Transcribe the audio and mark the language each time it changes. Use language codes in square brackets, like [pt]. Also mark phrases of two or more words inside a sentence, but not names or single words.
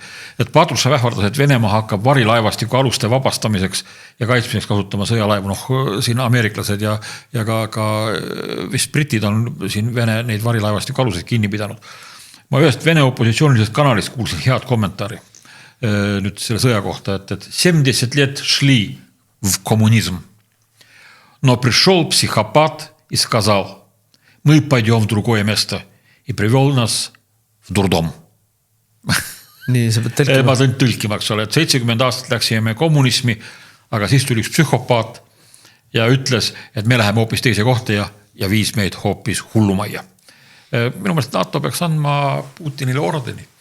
[et] Et Patrushev ähvardas, et Venemaa hakkab varilaevastiku aluste vabastamiseks ja kaitsmiseks kasutama sõjalaevu, siin ameeriklased ja ka vist britid on siin neid varilaevastiku aluseid kinni pidanud. Ma ühest Vene opositsioonilisest kanalist kuulsin head kommentaari nüüd selle sõja kohta, et [ru] 70 лет шли в коммунизм. Но пришел психопат и сказал, мы пойдем в другое место. И привел нас в дурдом. [et] Nii, sa pead tõlkima. Ma tõin tõlkima, eks ole, et 70 aastat läksime kommunismi, aga siis tuli üks psühhopaat ja ütles, et me läheme hoopis teise kohta ja viis meid hoopis hullumajja. Minu meelest NATO peaks andma Putinile ordeni.